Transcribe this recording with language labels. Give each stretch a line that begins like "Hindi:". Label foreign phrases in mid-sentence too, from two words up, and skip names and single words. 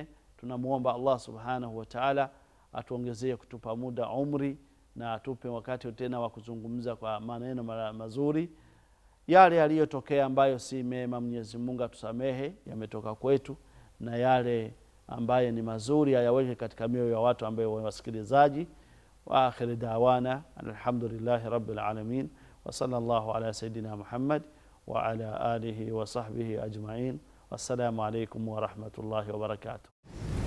Swahili: Tunamuomba Allah
Arabic: سبحانه وتعالى
Swahili: atuongezee kutupa muda, umri, na atupe wakati tena wa kuzungumza kwa maneno mazuri. Yale yaliyotokea ambayo si mema, Mwenyezi Mungu atusamehe, yametoka kwetu, na yale ambaye ni mazuri ayaweke katika mioyo ya watu ambao wasikilizaji.
Arabic: وآخر دعوانا الحمد لله رب العالمين وصلى الله على سيدنا محمد وعلى آله وصحبه أجمعين. والسلام عليكم ورحمة الله وبركاته.